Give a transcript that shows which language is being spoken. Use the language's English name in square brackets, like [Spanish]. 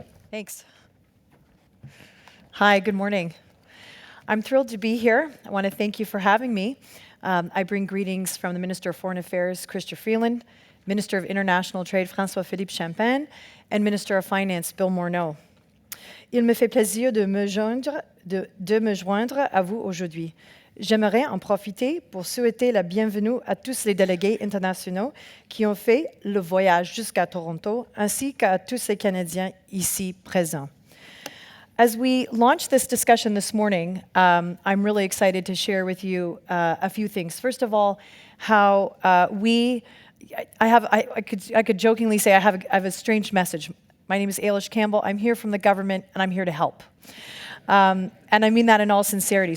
[English] Thanks. Hi, good morning. I'm thrilled to be here. I want to thank you for having me. I bring greetings from the Minister of Foreign Affairs, Chrystia Freeland, Minister of International Trade, François-Philippe Champagne, and Minister of Finance, Bill Morneau. [French] Il me fait plaisir de me joindre à vous aujourd'hui. J'aimerais en profiter pour souhaiter la bienvenue à tous les délégués internationaux qui ont fait le voyage jusqu'à Toronto, ainsi qu'à tous les Canadiens ici présents. [English] As we launch this discussion this morning, I'm really excited to share with you a few things. First of all, how I could jokingly say I have a strange message. My name is Ailish Campbell. I'm here from the government, and I'm here to help. And I mean that in all sincerity.